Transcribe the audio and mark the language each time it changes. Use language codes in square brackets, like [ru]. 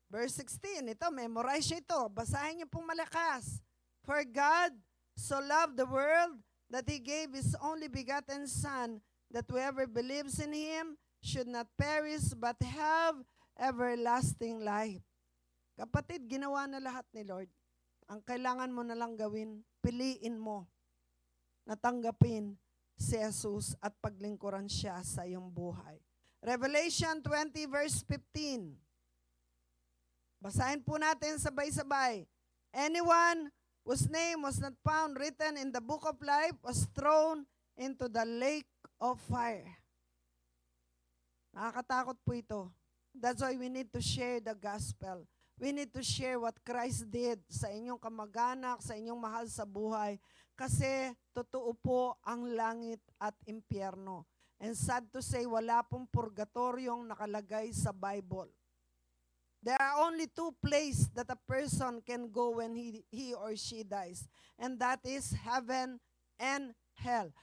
[tl] Verse 16, ito, memorize nyo ito. Basahin nyo pong malakas. [en] For God so loved the world that He gave His only begotten Son, that whoever believes in Him should not perish but have everlasting life. [tl] Kapatid, ginawa na lahat ni Lord. Ang kailangan mo na lang gawin, piliin mo na tanggapin si Jesus at paglingkuran siya sa iyong buhay. Revelation 20 verse 15. Basahin po natin sabay-sabay. [en] Anyone whose name was not found written in the book of life was thrown into the lake of fire. [tl] Nakakatakot po ito. [en] That's why we need to share the gospel. We need to share what Christ did [tl] sa inyong kamag-anak, sa inyong mahal sa buhay. Kasi totoo po ang langit at impyerno. [en] And sad to say, [tl] wala pong purgatoryong nakalagay sa Bible. [en] There are only two places that a person can go when he or she dies. And that is heaven and hell.